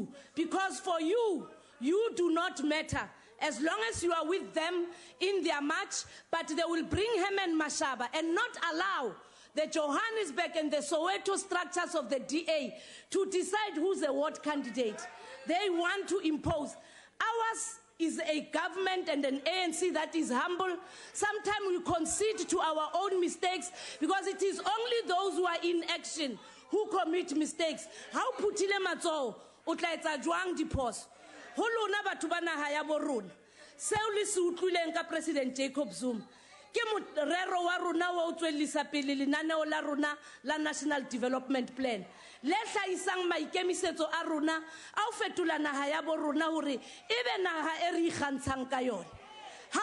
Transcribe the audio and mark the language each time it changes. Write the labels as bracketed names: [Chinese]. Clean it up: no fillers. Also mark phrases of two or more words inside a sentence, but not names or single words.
[English] Because for you, you do not matter, as long as you are with them in their march, but they will bring Herman Mashaba and not allow the Johannesburg and the Soweto structures of the DA to decide who's a ward candidate. They want to impose. Ours is a government and an ANC that is humble. Sometimes we concede to our own mistakes, because it is only those who are in action who commit mistakes. [Southern Sotho] How putile matso utla etsa jwang diphoso ho lona batho ba naha ya bo rona. Seo le se utlwileng ka President Jacob Zuma ke morero wa rona wa utswelisa pele lenaneo la rona la National Development Plan, le hlaisang maikemisetso a rona a ho fetola naha ya bo rona hore ebe naha e re ikgantshang ka yona.